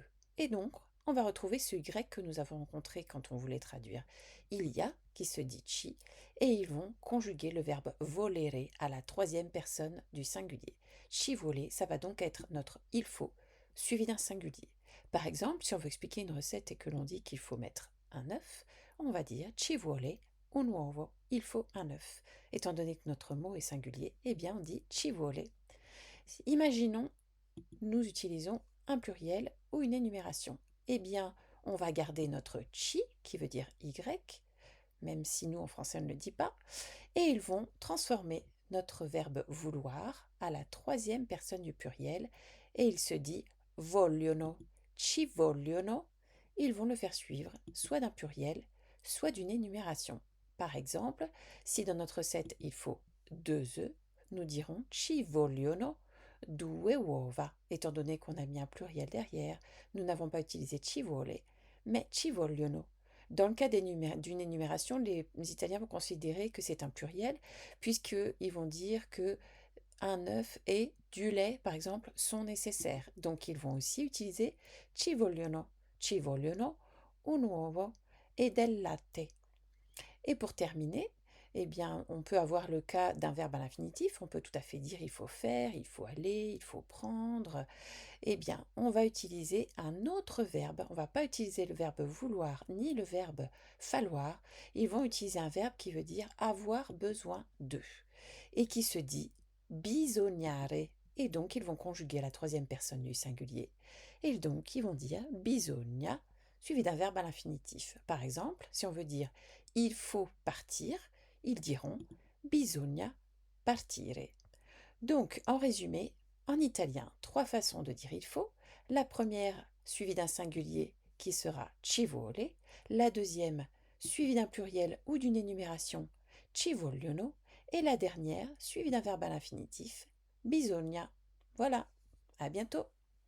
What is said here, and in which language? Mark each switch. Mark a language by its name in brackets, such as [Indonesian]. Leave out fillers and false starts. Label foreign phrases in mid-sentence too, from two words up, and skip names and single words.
[French] Et donc, on va retrouver ce Y que nous avons rencontré quand on voulait traduire il y a, qui se dit ci, et ils vont conjuguer le verbe volere à la troisième personne du singulier. [Italian] Ci vole, [French] ça va donc être notre il faut, suivi d'un singulier. Par exemple, si on veut expliquer une recette et que l'on dit qu'il faut mettre un œuf, on va dire [Italian] ci vuole un uovo, [French] il faut un œuf. Étant donné que notre mot est singulier, eh bien on dit [Italian] ci vuole. [French] Imaginons, nous utilisons un pluriel ou une énumération. Eh bien, on va garder notre ci, qui veut dire y, même si nous en français on ne le dit pas, et ils vont transformer notre verbe vouloir à la troisième personne du pluriel, et il se dit vogliono, [Italian] ci vogliono. [French] Ils vont le faire suivre soit d'un pluriel, soit d'une énumération. Par exemple, si dans notre recette il faut 2 œufs, nous dirons [Italian] ci vogliono due uova. [French] Étant donné qu'on a mis un pluriel derrière, nous n'avons pas utilisé [Italian] ci vuole, [French] mais [Italian] ci vogliono. [French] Dans le cas d'une énumération, les Italiens vont considérer que c'est un pluriel, puisqu'ils vont dire que un œuf et du lait, par exemple, sont nécessaires. Donc, ils vont aussi utiliser [Italian] ci vogliono un uovo e del latte. [French] Et pour terminer, eh bien, on peut avoir le cas d'un verbe à l'infinitif. On peut tout à fait dire il faut faire, il faut aller, il faut prendre. Eh bien, on va utiliser un autre verbe. On ne va pas utiliser le verbe vouloir ni le verbe falloir. Ils vont utiliser un verbe qui veut dire avoir besoin de et qui se dit bisognare. Et donc, ils vont conjuguer la troisième personne du singulier. Et donc, ils vont dire bisogna suivi d'un verbe à l'infinitif. Par exemple, si on veut dire il faut partir, ils diront [Italian] bisogna partire. [French] Donc, en résumé, en italien, trois façons de dire il faut. La première, suivie d'un singulier qui sera [Italian] ci vuole. [French] La deuxième, suivie d'un pluriel ou d'une énumération, [Italian] ci vogliono. [French] Et la dernière, suivie d'un verbe à l'infinitif, bisogna. Voilà, à bientôt.